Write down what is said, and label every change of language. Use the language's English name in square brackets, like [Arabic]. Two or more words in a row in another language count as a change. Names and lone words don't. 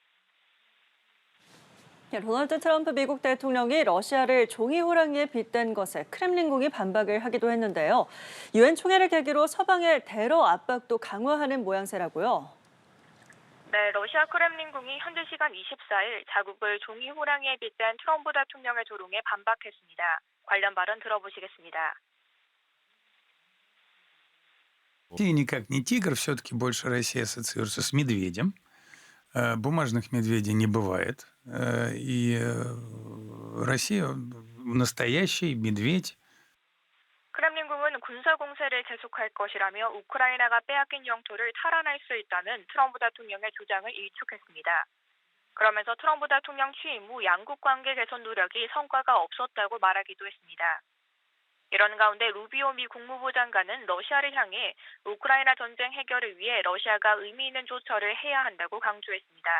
[Korean] 도널드 트럼프 미국 대통령이 러시아를 종이 호랑이에 빗댄 것에 크렘린궁이 반박을 하기도 했는데요. 유엔 총회를 계기로 서방의 테러 압박도 강화하는 모양새라고요. 네, 러시아 크렘린궁이 현지 시간 24일 자국을 종이 호랑이에 빗댄 트럼프 대통령의 조롱에 반박했습니다. 관련 발언 들어보시겠습니다. [Russian] Россия никак не тигр, все-таки больше Россия ассоциируется с медведем. Бумажных медведей не бывает. Россия настоящий медведь. [Korean] 크렘린궁은 군사 공세를 계속할 것이라며 우크라이나가 빼앗긴 영토를 탈환할 수 있다는 트럼프 대통령의 주장을 일축했습니다. 그러면서 트럼프 대통령 취임 후 양국 관계 개선 노력이 성과가 없었다고 말하기도 했습니다. 이런 가운데 루비오 미 국무부 장관은 러시아를 향해 우크라이나 전쟁 해결을 위해 러시아가 의미 있는 조처를 해야 한다고 강조했습니다.